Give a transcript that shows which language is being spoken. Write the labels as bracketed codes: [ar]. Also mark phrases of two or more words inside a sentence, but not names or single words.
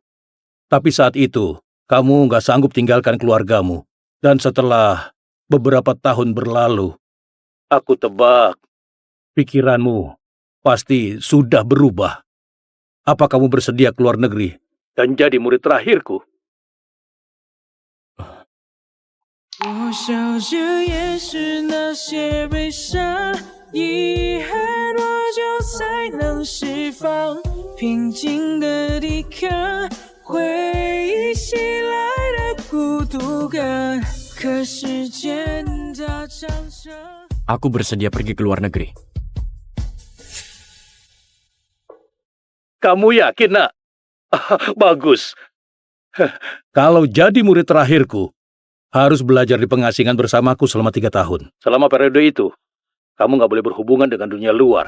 [id] Tapi saat itu, kamu nggak sanggup tinggalkan keluargamu. Dan setelah beberapa tahun berlalu, aku tebak pikiranmu pasti sudah berubah. Apa kamu bersedia keluar negeri dan jadi murid terakhirku? [zh] 我笑着掩饰那些悲伤，遗憾多久才能释放？平静的抵抗回忆袭来的孤独感，可时间它常常。 [id] Aku bersedia pergi ke luar negeri. Kamu yakin, nak? Bagus. Kalau jadi murid terakhirku, harus belajar di pengasingan bersamaku selama 3 tahun. Selama periode itu, kamu nggak boleh berhubungan dengan dunia luar.